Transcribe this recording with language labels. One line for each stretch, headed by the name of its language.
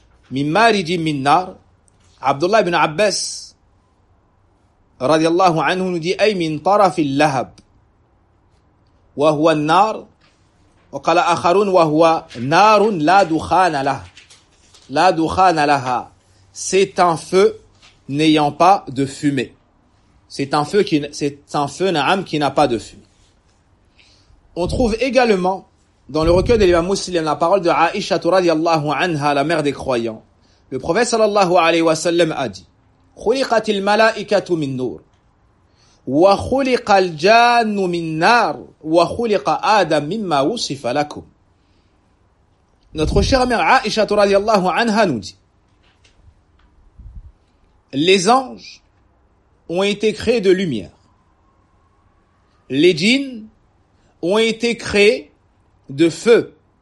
Arabic: Min mariji min nar, Abdullah ibn Abbas, radiallahu anhu,
French: nous dit,
Arabic: ay min tarafil lahab, wa huwa nar, وقال آخرون وهو نار لا دخان لها لا دخان لها.
French: C'est un feu n'ayant pas de fumée. C'est un feu na'am qui n'a pas de fumée. On trouve également dans le recueil de l'imam Muslim la parole de Aïcha radiyallahu anha, la mère des croyants. Le prophète sallallahu alayhi wa sallam a dit
Arabic: خلقت الملائكة من نور وخلق الجان من نار وخلق آدم مما وصف لكم.
French: Notre chère mère Aïcha radiallahu anha nous dit, les anges ont été créés de lumière. Les djinns ont été créés de feu.